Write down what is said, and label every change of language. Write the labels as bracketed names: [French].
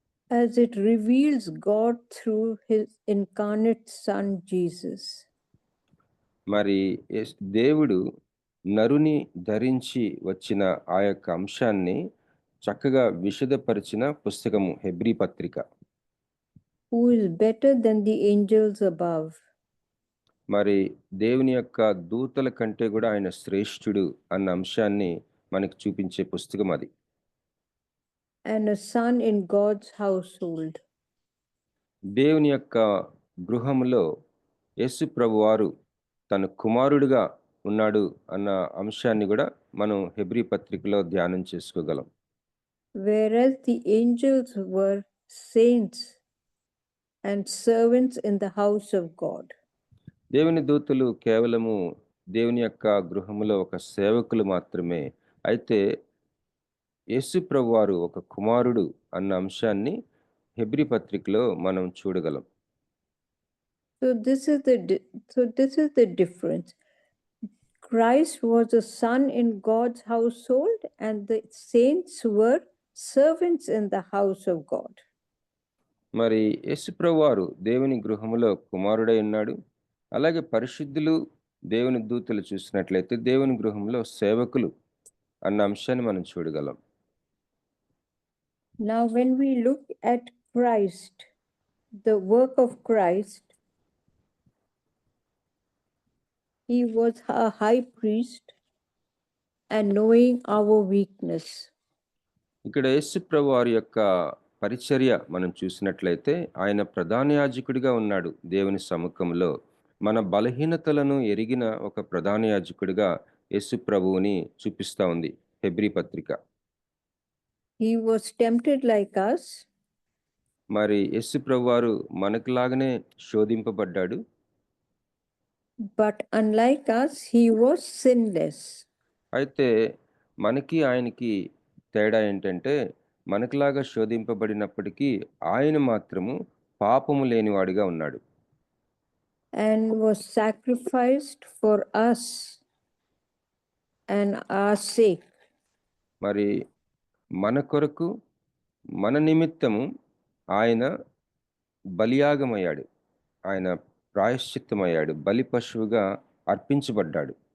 [English] As it reveals God through his incarnate son Jesus. [Telugu] మరి దేవుడు నరుని ధరించి వచ్చిన ఆ యొక్క అంశాన్ని చక్కగా విశదపరిచిన పుస్తకము హెబ్రీ పత్రిక. [English] Who is better than the angels above. [Telugu] మరి దేవుని యొక్క దూతల కంటే కూడా ఆయన శ్రేష్ఠుడు అన్న అంశాన్ని మనకి చూపించే పుస్తకం అది. [English] And a son in God's household. [Telugu] దేవుని యొక్క గృహములో యేసు ప్రభువారు తన కుమారుడిగా ఉన్నాడు అన్న అంశాన్ని కూడా మనం హెబ్రీ పత్రికలో ధ్యానం చేసుకోగలం. [English] Whereas the angels were saints and servants in the house of God. [Telugu] దేవుని దూతలు కేవలము దేవుని యొక్క గృహములో ఒక సేవకులు మాత్రమే. అయితే యేసు ప్రభువారు ఒక కుమారుడు అన్న అంశాన్ని హెబ్రీ పత్రికలో మనం చూడగలం. [English] So this is the difference. Christ was a son in God's household, and the saints were servants in the house of God. [Telugu] మరి యేసు ప్రభువారు దేవుని గృహములో కుమారుడై ఉన్నాడు. అలాగే పరిశుద్ధులు దేవుని దూతలు చూసినట్లయితే దేవుని గృహంలో సేవకులు అన్న అంశాన్ని మనం చూడగలం. [English] Now when we look at Christ, the work of Christ, he was a high priest and knowing our weakness. [Telugu] ఇక్కడ యేసు ప్రభువారి యొక్క పరిచర్య మనం చూసినట్లయితే ఆయన ప్రధాన యాజకుడిగా ఉన్నాడు దేవుని సముఖంలో. మన బలహీనతలను ఎరిగిన ఒక ప్రధాన యాజకుడిగా యేసు ప్రభువుని చూపిస్తా ఉంది హెబ్రీ పత్రిక. [English] He was tempted like us. [Telugu] మరి యేసు ప్రభువారు మనకులాగానే శోధింపబడ్డాడు. [English] But unlike us, he was sinless. [Telugu] అయితే మనకి ఆయనకి తేడా ఏంటంటే మనకులాగా శోధింపబడినప్పటికీ ఆయన మాత్రము పాపము లేనివాడిగా ఉన్నాడు. [English] And was sacrificed for us and our sake. [Telugu] మరి మన కొరకు మన నిమిత్తము ఆయన బలియాగమయ్యాడు, ఆయన ప్రాయశ్చిత్తమయ్యాడు, బలి పశువుగా అర్పించబడ్డాడు.